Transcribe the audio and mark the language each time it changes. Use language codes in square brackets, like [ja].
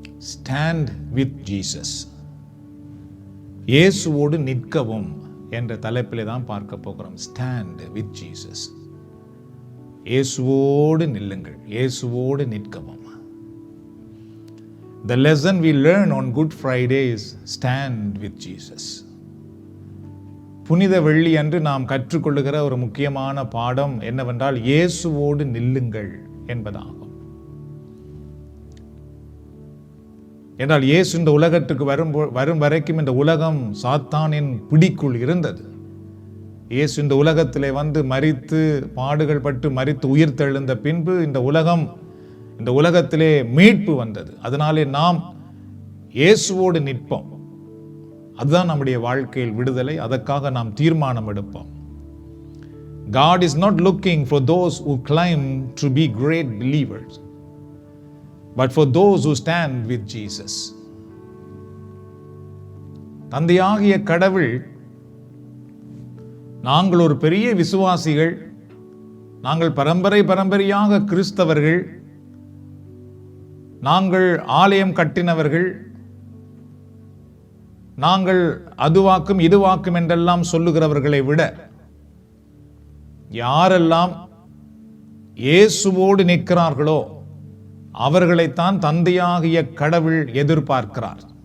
[en] Stand with Jesus. [ta] இயேசுவோடு நிற்கவும் என்ற தலைப்பிலே தான் பார்க்க போகிறோம். [en] Stand with Jesus. [ta] இயேசுவோடு நில்லுங்கள், இயேசுவோடு நிற்கவும். [en] The lesson we learn on Good Friday is stand with Jesus. [ta] புனித வெள்ளி அன்று நாம் கற்றுக்கொள்ளுகிற ஒரு முக்கியமான பாடம் என்னவென்றால் இயேசுவோடு நில்லுங்கள் என்பதாகும். என்றால் இயேசு இந்த உலகத்துக்கு வரும் வரைக்கும் இந்த உலகம் சாத்தானின் பிடிக்குள் இருந்தது. இயேசு இந்த உலகத்திலே வந்து மரித்து பாடுகள் பட்டு மரித்து உயிர் தெழுந்த பின்பு இந்த உலகத்திலே மீட்பு வந்தது. அதனாலே நாம் இயேசுவோடு நிற்போம். அதுதான் நம்முடைய வாழ்க்கையில் விடுதலை. அதற்காக நாம் தீர்மானம் எடுப்போம். [en] God is not looking for those who claim to be great believers, but for those who stand with Jesus. [ta] தந்தையாகிய கடவுள், நாங்கள் ஒரு பெரிய விசுவாசிகள், நாங்கள் பரம்பரையாக கிறிஸ்தவர்கள், நாங்கள் ஆலயம் கட்டினவர்கள், நாங்கள் அதுவாக்கும் இதுவாக்கும் என்றெல்லாம் சொல்லுகிறவர்களை விட யாரெல்லாம் இயேசுவோடு நிற்கிறார்களோ அவர்களைத்தான் தந்தையாகிய கடவுள் எதிர்பார்க்கிறார்.